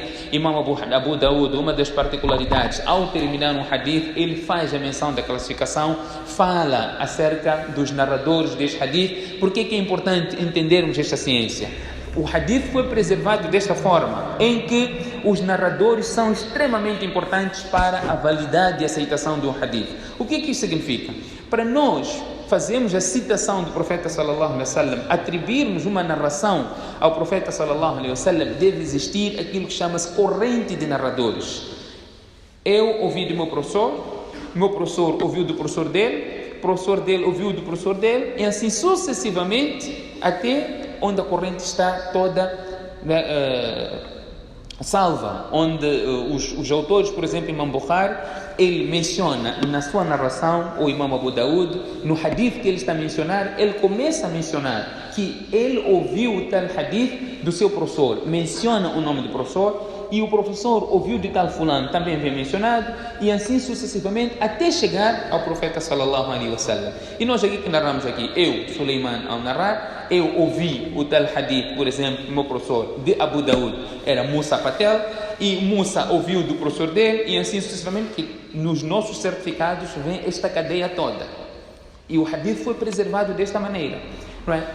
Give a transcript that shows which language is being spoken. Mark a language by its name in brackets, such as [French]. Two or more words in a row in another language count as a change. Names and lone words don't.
[Portuguese] Imam Abu Daud, uma das particularidades, ao terminar um hadith, ele faz a menção da classificação, fala acerca dos narradores deste hadith. Por que é importante entendermos esta ciência? O hadith foi preservado desta forma, em que os narradores são extremamente importantes para a validade e aceitação do hadith. O que isso significa? Para nós fazermos a citação do profeta [Arabic] صلى الله عليه وسلم, [Portuguese] atribuirmos uma narração ao profeta [Arabic] صلى الله عليه وسلم, [Portuguese] deve existir aquilo que chama-se corrente de narradores. Eu ouvi do meu professor ouviu do professor dele ouviu do professor dele, e assim sucessivamente, até onde a corrente está toda salva, onde os autores, por exemplo, Imam Bukhari, ele menciona na sua narração, ou Imam Abu Daud, no hadith que ele está a mencionar, ele começa a mencionar que ele ouviu o tal hadith do seu professor, menciona o nome do professor, e o professor ouviu de tal fulano, também vem mencionado, e assim sucessivamente, até chegar ao profeta [Arabic] صلى الله عليه وسلم. [Portuguese] E nós aqui que narramos aqui, eu, Suleiman, ao narrar, eu ouvi o tal hadith, por exemplo, meu professor de Abu Daud era Musa Patel, e Musa ouviu do professor dele, e assim sucessivamente, que nos nossos certificados vem esta cadeia toda. E o hadith foi preservado desta maneira, não é?